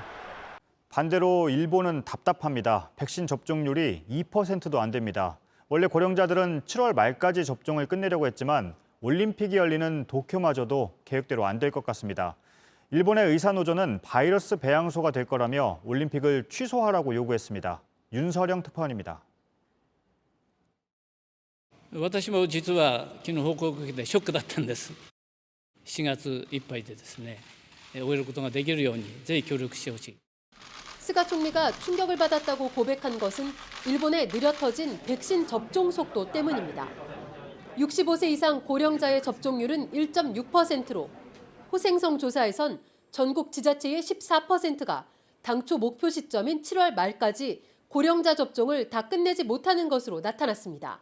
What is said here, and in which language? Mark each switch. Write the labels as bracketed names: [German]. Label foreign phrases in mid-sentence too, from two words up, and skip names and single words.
[Korean] 반대로 일본은 답답합니다. 백신 접종률이 2%도 안 됩니다. 원래 고령자들은 7월 말까지 접종을 끝내려고 했지만 올림픽이 열리는 도쿄마저도 계획대로 안 될 것 같습니다. 일본의 의사노조는 바이러스 배양소가 될 거라며 올림픽을 취소하라고 요구했습니다. 윤서령 특파원입니다. [Japanese] 私も実は昨日報告を受けてショックだったんです。7月いっぱいでですね、終えることができるようにぜひ協力してほしい。 [Korean] 스가 총리가 충격을 받았다고 고백한 것은 일본의 느려 터진 백신 접종 속도 때문입니다. 65세 이상 고령자의 접종률은 1.6%로 호생성 조사에선 전국 지자체의 14%가 당초 목표 시점인 7월 말까지 고령자 접종을 다 끝내지 못하는 것으로 나타났습니다.